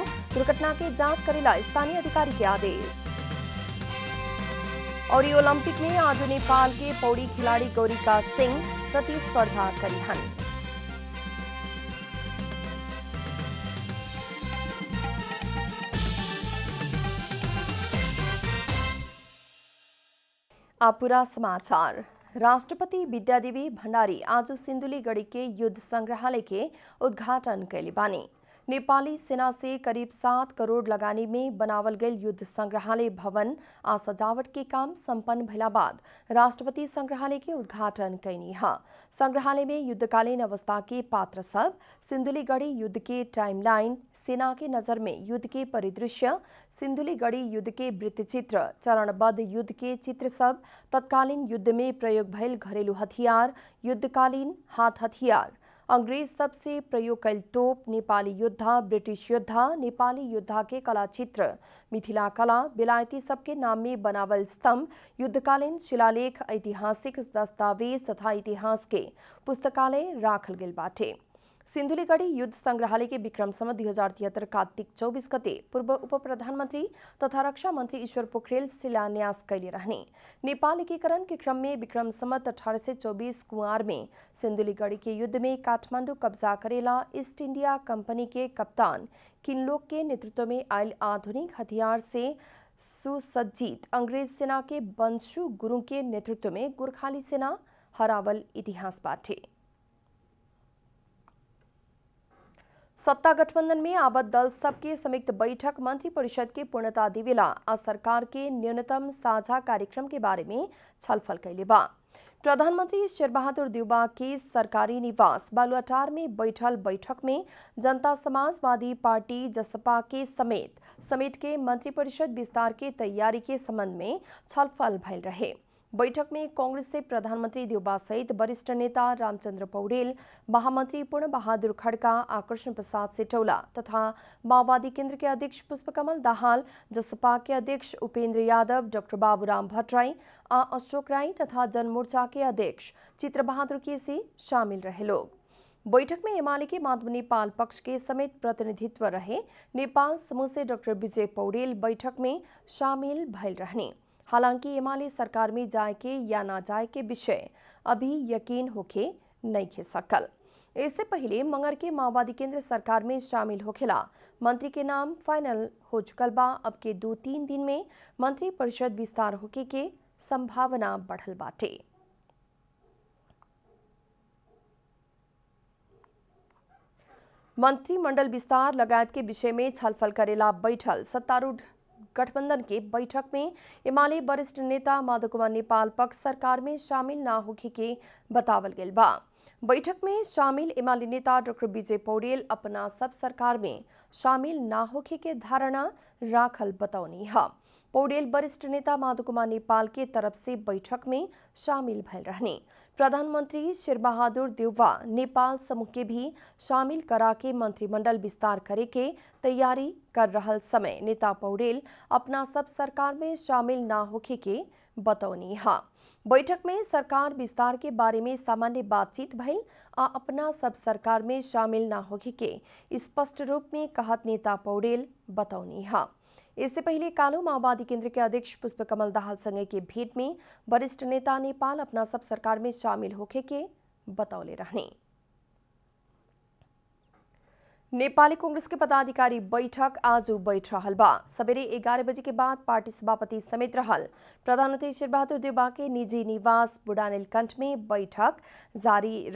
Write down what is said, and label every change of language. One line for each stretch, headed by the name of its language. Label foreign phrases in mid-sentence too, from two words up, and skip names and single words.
Bhojpuri: दुर्घटना के जांच करेला स्थानीय अधिकारी के आदेश। और ओलंपिक में आज नेपाल के पौड़ी खिलाड़ी गौरिका सिंह प्रतिस्पर्धा करिहन। अब पूरा समाचार। राष्ट्रपति विद्यादेवी भण्डारी आज सिन्धुलीगढ़ी के युद्ध संग्रहालय के उद्घाटन कैले बानी। नेपाली सेना से करीब 7 करोड़ लगानी में बनावल गए युद्ध संग्रहालय भवन आ सजावट के काम संपन्न भइला बाद राष्ट्रपति संग्रहालय के उद्घाटन कैनी है। संग्रहालय में युद्धकालीन अवस्था के पात्र सब, सिन्धुलीगढ़ी युद्ध के टाइमलाइन, सेना के नजर में युद्ध के परिदृश्य, सिन्धुलीगढ़ी युद्ध के वृत्तचित्र, चरणबद्ध युद्ध के चित्र सब, तत्कालीन युद्ध में प्रयोग भइल घरेलू हथियार, युद्धकालीन हाथ हथियार, अंग्रेज सबसे प्रयोग कैल तोप, नेपाली योद्धा, ब्रिटिश योद्धा, नेपाली योद्धा के कला चित्र, मिथिला कला, बेलायती सबके नाम में बनावल स्तंभ, युद्धकालीन शिलालेख, ऐतिहासिक दस्तावेज तथा इतिहास के पुस्तकालय राखल गेल बाटे। सिन्धुलीगढ़ी युद्ध संग्रहालय के विक्रम संवत 2073 कार्तिक 24 गते पूर्व उप प्रधानमंत्री तथा रक्षा मंत्री ईश्वर पोखरेल शिलान्यास कैले रहने। नेपाल एकीकरण के क्रम में विक्रम संवत 1824 कुंवार में सिन्धुलीगढ़ी के युद्ध में काठमांडू कब्जा करेला ईस्ट इंडिया कंपनी के कप्तान किनलोक के नेतृत्व में आयल आधुनिक हथियार से सुसज्जित अंग्रेज सेना के बंशु गुरुङ के नेतृत्व में गोर्खाली सेना हरावल इतिहास बाटे। सत्ता गठबंधन में आवत दल सबके संयुक्त बैठक मंत्रिपरिषद के पूर्णता देवेला आ सरकार के न्यूनतम साझा कार्यक्रम के बारे में छलफल कैले बा। प्रधानमंत्री शेरबहादुर देउबा के सरकारी निवास बालुआटार में बैठल बैठक में जनता समाजवादी पार्टी जसपा के समेत के मंत्रिपरिषद विस्तार के तैयारी के संबंध में छलफल भइल रहे। बैठक में कांग्रेस से प्रधानमंत्री देउबा सहित वरिष्ठ नेता रामचंद्र पौडेल, महामंत्री पूर्ण बहादुर खड्का, आकर्षण प्रसाद सिटौला तथा माओवादी केंद्र के अध्यक्ष पुष्पकमल दाहाल, जसपा के अध्यक्ष उपेंद्र यादव, डॉक्टर बाबूराम भट्टराई, अशोक राई तथा जनमोर्चा के अध्यक्ष चित्रबहादुर केसी शामिल रहे लोग। बैठक में एमाले के माधव नेपाल पक्ष के समेत प्रतिनिधित्व रहे। नेपाल समूह से डॉक्टर विजय पौडेल बैठक में शामिल भइल रहने। हालांकि एमाले सरकार में जाए के या ना जाए के विषय अभी यकीन होके नहीं खे सकल। इससे पहले मंगर के माओवादी केंद्र सरकार में शामिल होखेला मंत्री के नाम फाइनल हो चुकल बा। अब के 2-3 दिन में मंत्री परिषद विस्तार होके के संभावना बढ़ल बाटे। मंत्रिमंडल विस्तार लगायत के विषय में छलफल करेला बैठल सत्तारूढ़ गठबंधन के बैठक में एमाले वरिष्ठ नेता माधव कुमार नेपाल पक्ष सरकार में शामिल ना होखे के बतावल गेल बा। बैठक में शामिल एमाले नेता डॉक्टर विजय पौडेल अपना सब सरकार में शामिल ना होखे के धारणा राखल बतौनी है। पौडेल वरिष्ठ नेता माधव कुमार नेपाल के तरफ से बैठक में शामिल भइल रहने। प्रधानमंत्री शेरबहादुर देउबा नेपाल समूह के भी शामिल करा के मंत्रिमंडल विस्तार करे के तैयारी कर रहल समय नेता पौडेल अपना सब सरकार में शामिल ना होखे के बतौनी है। बैठक में सरकार विस्तार के बारे में सामान्य बातचीत भइल आ अपना सब सरकार में शामिल ना होखे के स्पष्ट रूप में कहत नेता पौडेल बतौनी है। इससे पहले कालो माओवादी केंद्र के अध्यक्ष पुष्पकमल दाहाल संगे के भेंट में वरिष्ठ नेता नेपाल अपना सब सरकार में शामिल होखे के बतौले रहने। नेपाली कांग्रेस के पदाधिकारी बैठक आज बैठ रहल बा। सवेरे 11 बजे के बाद पार्टी सभापति समेत रहल प्रधानमंत्री शेरबहादुर देउबा के निजी निवास बुढ़ानीलकंठ में बैठक जारी रहल।